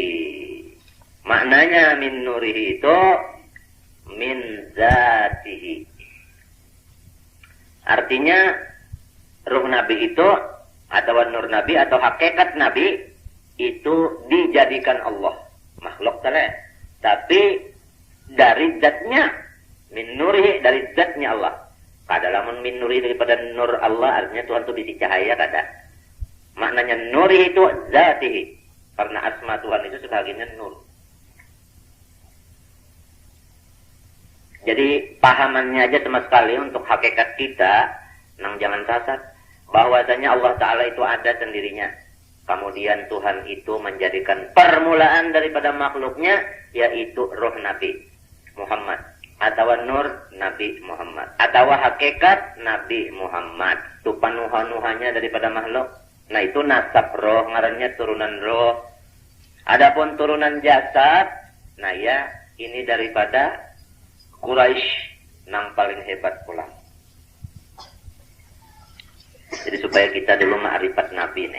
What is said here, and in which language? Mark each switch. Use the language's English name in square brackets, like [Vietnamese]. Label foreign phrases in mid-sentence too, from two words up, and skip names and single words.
[Arabic] Maknanya من نوره itu من ذاته. [Indonesian] Artinya ruh Nabi itu atau nur Nabi atau hakikat Nabi itu dijadikan Allah. Makhluk telah. Tapi dari zatnya. [Arabic] من نوره, [Indonesian] dari zatnya Allah. [Banjar] Kada lamun [Arabic] من نوره [Banjar] daripada nur Allah, artinya Tuhan itu bisi cahaya, kada. [Indonesian] Maknanya nurihi itu zatihi. Karena asma Tuhan itu sebagiannya nur. Jadi pahamannya aja sama sekali untuk hakikat kita, [Banjar] nang jangan sasar, [Indonesian] bahwasanya Allah Ta'ala itu ada sendirinya. Kemudian Tuhan itu menjadikan permulaan daripada makhluknya, yaitu roh Nabi Muhammad. Atau nur Nabi Muhammad, atau hakikat Nabi Muhammad. Itu panuhan-nuhannya daripada makhluk. Nah itu nasab roh, ngarannya turunan roh. Adapun turunan jasad, nah ya ini daripada Quraisy nang paling hebat pulang. Jadi supaya kita dulu ma'rifat Nabi nih.